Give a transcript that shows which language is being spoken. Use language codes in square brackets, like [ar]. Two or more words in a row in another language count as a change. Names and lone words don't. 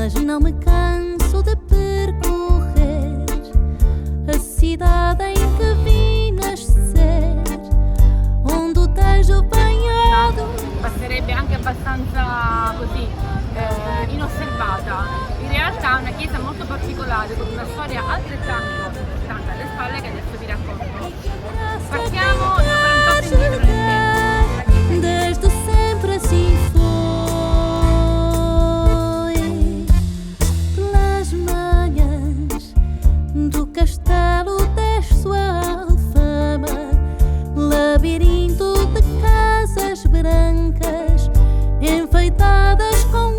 [pt] não me canso de percorrer a cidade em que vim nascer, onde o Tejo banhado [it] passerebbe anche abbastanza così inosservata. In realtà è una chiesa molto particolare con una storia altrettanto importante alle spalle che adesso vi racconto. Partiamo da 48 indietro nel tempo. [pt] desde sempre assim foi. Pelas manhãs do castelo desce a alfama, labirinto de casas brancas enfeitadas com